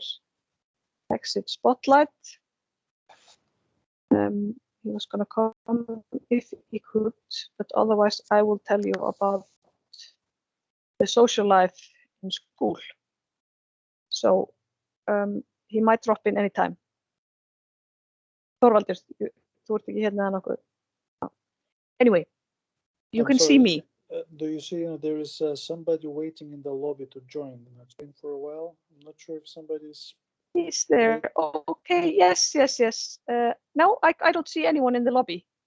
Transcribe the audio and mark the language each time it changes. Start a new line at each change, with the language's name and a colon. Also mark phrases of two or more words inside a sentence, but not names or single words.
English: Exit Spotlight. He was going to come if he could, but otherwise I will tell you about the social life in school. So he might drop in anytime.
Icelandic: Þorvaldur, þú ert ekki hérna nokkuð.
English: Anyway, you can see me. Do you see there is somebody waiting in the lobby to join? It's been for a while. I'm not sure if somebody's. Is there? Oh, okay, yes. No, I don't see anyone in the lobby.